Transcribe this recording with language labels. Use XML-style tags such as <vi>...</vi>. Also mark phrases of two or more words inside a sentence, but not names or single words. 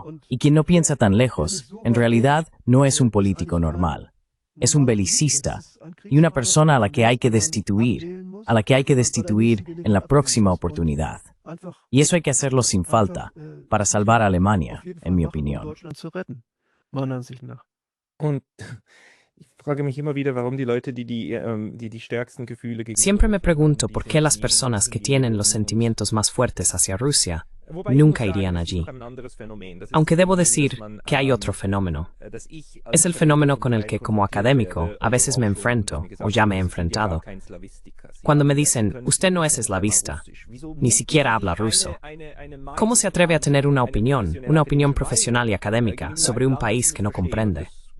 <es>Y quien no piensa tan lejos, en realidad no es un político normal. Es un belicista y una persona a la que hay que destituir en la próxima oportunidad. Y eso hay que hacerlo sin falta, para salvar a Alemania, en mi opinión.</es> <de>Meiner Ansicht nach. Und ich frage mich immer wieder, warum die Leute, die stärksten Gefühle gegen</de> <es>Siempre me pregunto por qué las personas que tienen los sentimientos más fuertes hacia Rusia nunca irían allí. Aunque debo decir que hay otro fenómeno. Es el fenómeno con el que, como académico, a veces me enfrento, o ya me he enfrentado. Cuando me dicen, usted no es eslavista, ni siquiera habla ruso, ¿cómo se atreve a tener una opinión profesional y académica sobre un país que no comprende?</es>